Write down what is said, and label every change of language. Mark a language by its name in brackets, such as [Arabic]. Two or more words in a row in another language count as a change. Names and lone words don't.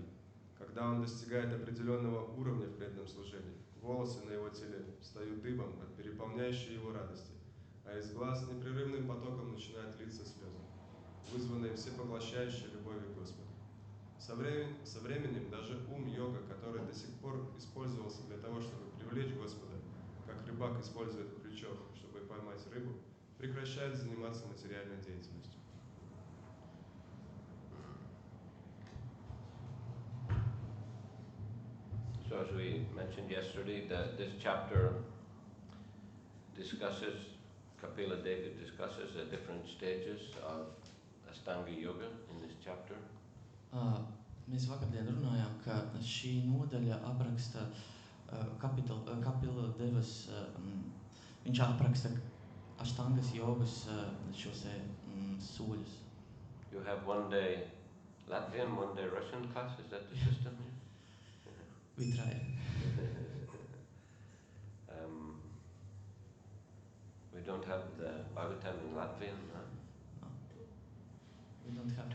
[Russian] Когда он достигает определенного уровня в преданном служении, волосы на его теле встают дыбом от переполняющей его радости, а из глаз непрерывным потоком начинают литься слезы, вызванные всепоглощающей любовью к Господу. Со временем даже ум йога, который до сих пор использовался для того, чтобы привлечь Господа, как рыбак использует крючок, чтобы поймать рыбу, прекращает заниматься материальной деятельностью. [English] So as we mentioned yesterday, that this chapter Kapila Deva discusses the different stages of Astanga Yoga in this chapter. [Latvian] Mēs vakardien runājām, ka šī nodaļa apraksta Kapila Devas, viņš apraksta Aštangas jogas šos soļus. [English] You have one day Latvian, one day Russian class, is that the system here? Vitraja. We don't have the Bhagavatam in Latvian, no? No. We don't have